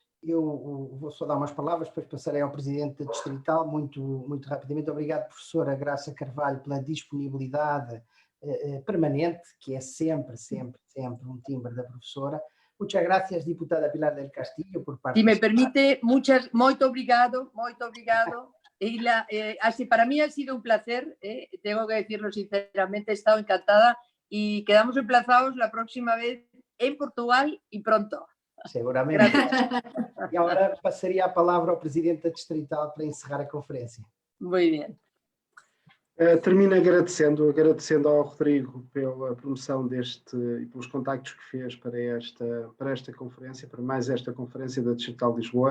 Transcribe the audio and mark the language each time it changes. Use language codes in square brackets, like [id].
[pt] Eu vou só dar umas palavras, depois passarei ao Presidente da Distrital, muito rapidamente. Obrigado, professora Graça Carvalho, pela disponibilidade permanente, que é sempre um timbre da professora. [es] Muchas gracias, diputada Pilar del Castillo, por participar. Si me permite, [pt] muito obrigado. [es] Y así para mí ha sido un placer, tengo que decirlo sinceramente, he estado encantada y quedamos emplazados la próxima vez en Portugal y pronto. Seguramente. [pt] E agora passaria a palavra ao Presidente da Distrital para encerrar a conferência. [es] Muy bien. [pt] Termino agradecendo ao Rodrigo pela promoção e pelos contactos que fez para esta conferência, para mais esta conferência da Distrital de Lisboa.